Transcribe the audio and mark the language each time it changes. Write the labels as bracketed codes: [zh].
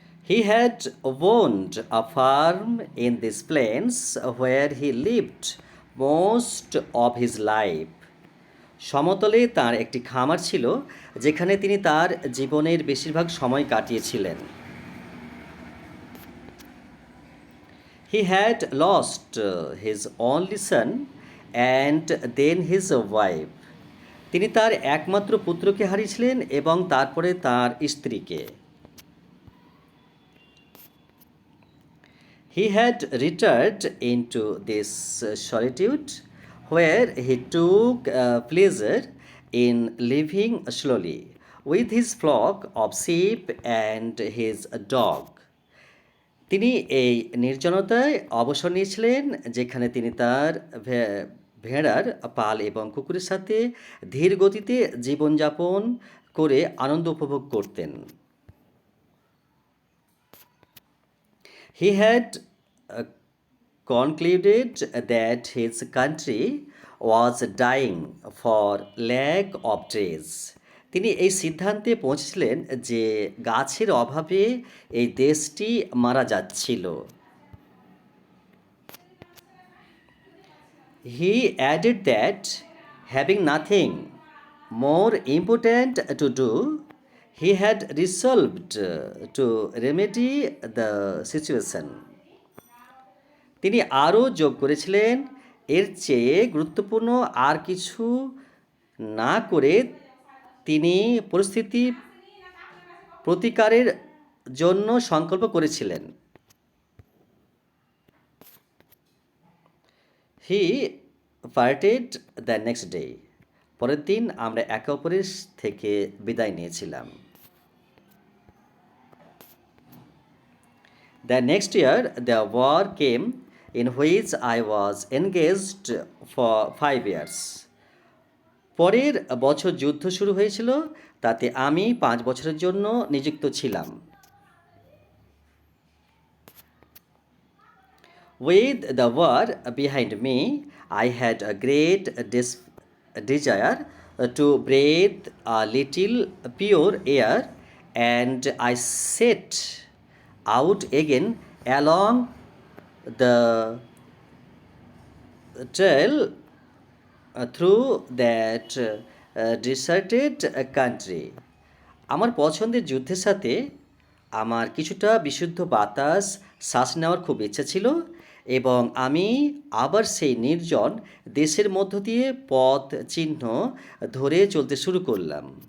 [en] He had owned a farm in these plains where he lived most of his life. [bn] সমতলে তার একটি খামার ছিল যেখানে তিনি তার জীবনের বেশিরভাগ সময় কাটিয়েছিলেন। [en] He had lost his only son and then his wife. [bn] তিনি তার একমাত্র পুত্রকে হারিয়েছিলেন এবং তারপরে তার স্ত্রীকে। [en] He had retired into this solitude where he took pleasure in living slowly with his flock of sheep and his dog. [bn] তিনি এই নির্জনতায় অবসর নিয়েছিলেন যেখানে তিনি তার ভেড়ার পাল এবং কুকুরের সাথে ধীর গতিতে জীবনযাপন করে আনন্দ উপভোগ করতেন। [en] He had uh, concluded that his country was dying for lack of trees. [bn] তিনি এই সিদ্ধান্তে পৌঁছেছিলেন যে গাছের অভাবে এই দেশটি মারা যাচ্ছিল। [en] He added that having nothing more important to do, he had resolved to remedy the situation. [bn] তিনি আরও যোগ করেছিলেন এর চেয়ে গুরুত্বপূর্ণ আর কিছু না করে তিনি পরিস্থিতি প্রতিকারের জন্য সংকল্প করেছিলেন। [en] He parted the next day. [bn] পরের দিন আমরা একে অপরের থেকে বিদায় নিয়েছিলাম। [en] The next year, the war came in which I was engaged for 5 years. [bn] পরের বছর যুদ্ধ শুরু হয়েছিল, তাতে আমি 5 বছরের জন্য নিযুক্ত ছিলাম। [en] With the war behind me, I had a great desire to breathe a little pure air, and I set out again along the trail through that deserted country. [bn] আমার পছন্দের যুদ্ধের সাথে আমার কিছুটা বিশুদ্ধ বাতাস শ্বাস নেওয়ার খুব ইচ্ছা ছিল এবং আমি আবার সেই নির্জন দেশের মধ্য দিয়ে পথ চিহ্ন ধরে চলতে শুরু করলাম।